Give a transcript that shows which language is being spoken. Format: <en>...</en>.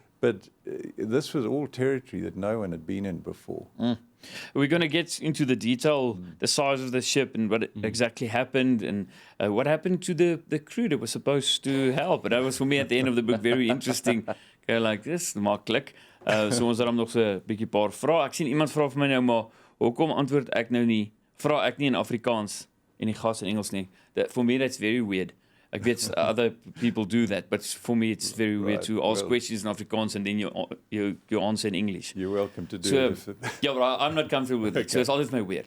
<en>But this was all territory that no one had been in before. We're going to get into the detail, the size of the ship and what exactly happened and what happened to the crew that was supposed to help. But that was for me at the end of the book very interesting. Okay, like this,</en> <af>maklik. So ons het dan nog so 'n bietjie paar vrae. Ek sien iemand vra vir my nou maar, hoekom antwoord ek nou nie? Vra ek nie in Afrikaans en die gas in Engels nie.</af> <en>For me that's very weird.</en> <af>Ek weet</af> <en>other people do that, but for me it's very weird to ask questions in Afrikaans and then you answer in English. You're welcome to do it. Ja, but I'm not comfortable with it. So it's always my weird.</en>